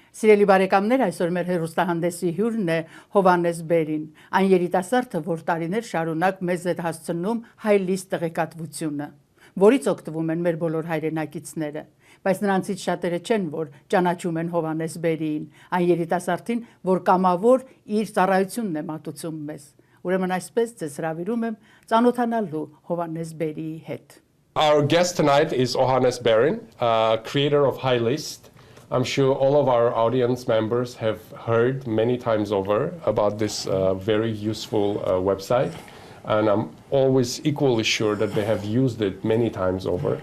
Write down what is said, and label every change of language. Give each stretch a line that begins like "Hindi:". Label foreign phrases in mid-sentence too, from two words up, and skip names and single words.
Armenian: Սիրելի բարեկամներ, այսօր մեր հեռուստահանդեսի հյուրն է Հովհաննես Բերին, այն երիտասարդը, որ տարիներ շարունակ մեզ է հասցնում հայլիստ տեղեկատվությունը, որից օգտվում են մեր բոլոր հայրենակիցները, բայց նրանցից շատերը չեն, որ ճանաչում են Հովհաննես Բերիին, այն երիտասարդին, որ կամավոր իր ծառայությունն է մատուցում մեզ։ Ուրեմն այսպես ձեզ հրավիրում եմ ծանոթանալու Հովհաննես Բերիի հետ։
English: Our guest tonight is Ohannes Berin, creator of HighList. I'm sure all of our audience members have heard many times over about this very useful website, and I'm always equally sure that they have used it many times over.